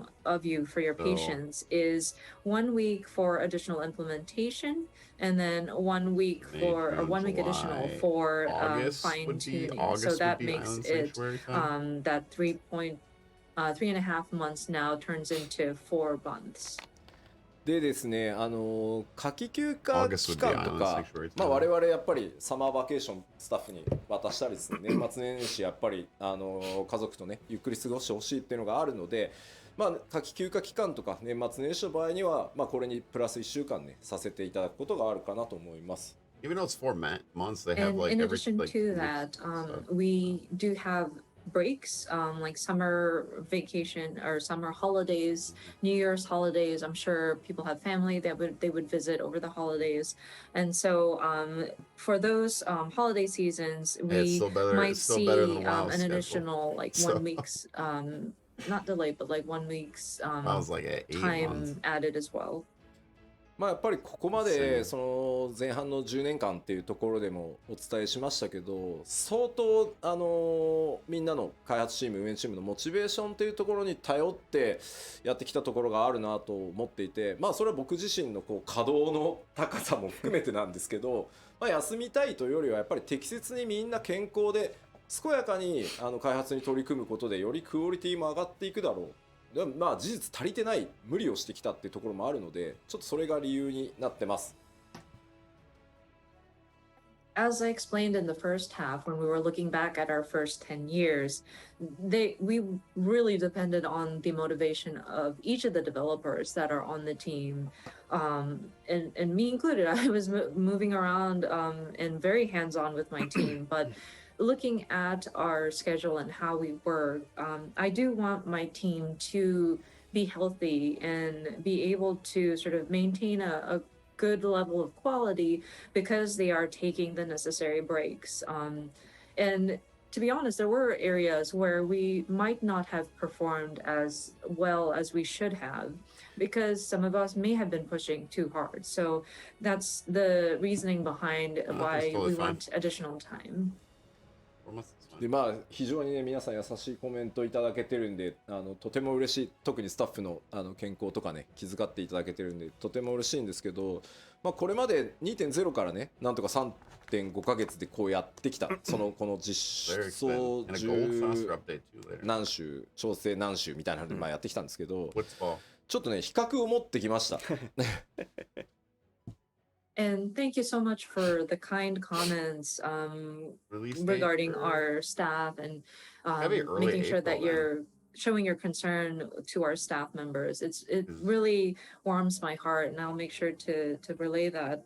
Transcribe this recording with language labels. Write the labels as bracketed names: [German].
[English] of you for your patience is 1 week for additional implementation, and then 1 week for or 1 week additional for fine tuning. So that makes it that 3.5 months now turns into 4 months. [Japanese] でですね、夏季休暇期間とか、我々やっぱりサマーバケーションスタッフに渡したりですね、年末年始やっぱり家族とねゆっくり過ごしてほしいっていうのがあるので、夏季休暇期間とか年末年始の場合には、これにプラス1週間ねさせていただくことがあるかなと思います。 [English] Even though it's 4 months, they have like in every addition like, to that, we do have breaks, like summer vacation or summer holidays, New Year's holidays. I'm sure people have family that they would visit over the holidays, and so for those holiday seasons, we might see an additional like 1 week's not delay, but like 1 week's time added as well. [Japanese] やっぱりここまでその前半の10年間っていうところでもお伝えしましたけど、相当みんなの開発チーム運営チームのモチベーションっていうところに頼ってやってきたところがあるなと思っていて、それは僕自身のこう稼働の高さも含めてなんですけど、休みたいというよりはやっぱり適切にみんな健康で健やかに開発に取り組むことでよりクオリティも上がっていくだろう。でも事実足りてない無理をしてきたっていうところもあるので、ちょっとそれが理由になってます。 [English] As I explained in the first half, when we were looking back at our first 10 years, we really depended on the motivation of each of the developers that are on the team, and me included. I was moving around and very hands-on with my team, but looking at our schedule and how we work, I do want my team to be healthy and be able to sort of maintain a good level of quality because they are taking the necessary breaks. And to be honest, there were areas where we might not have performed as well as we should have because some of us may have been pushing too hard. So that's the reasoning behind why we want additional time. [Japanese] で非常にね皆さん優しいコメントいただけてるんでとても嬉しい。特にスタッフの健康とかね気遣っていただけてるんでとても嬉しいんですけど、これまで 2.0 からねなんとか 3.5 ヶ月でこうやってきたこの実装10何週調整何週みたいなのでやってきたんですけど、ちょっとね比較を持ってきました。 [English] And thank you so much for the kind comments regarding our staff and making sure that you're showing your concern to our staff members. It really warms my heart, and I'll make sure to relay that.